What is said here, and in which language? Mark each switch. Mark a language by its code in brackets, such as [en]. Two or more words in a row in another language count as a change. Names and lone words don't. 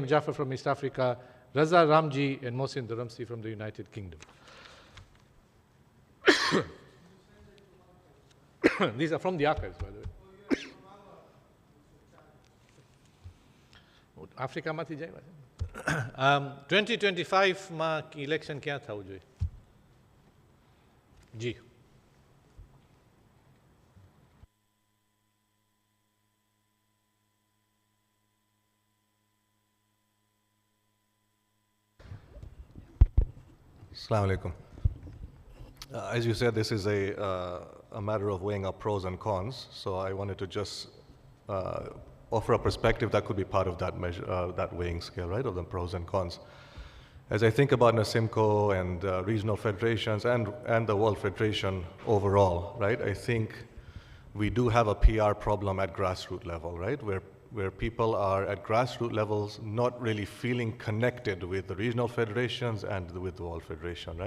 [en] Jafar from East Africa, Raza Ramji and Mohsin Dharamsi from the United Kingdom. These are from the archives, by the way. [gu] Africa માંથી જાય 2025 માં ઇલેક્શન ક્યાં થવું જોઈએ? જી. [ar] السلام عليكم. [en] As you said, this is a matter of weighing up pros and cons, so I wanted to just offer a perspective that could be part of that measure, that weighing scale, right, of the pros and cons. As I think about NASIMCO and regional federations and the World Federation overall, right, I think we do have a PR problem at grassroots level, right, where people are at grassroots levels not really feeling connected with the regional federations and with the World Federation, right?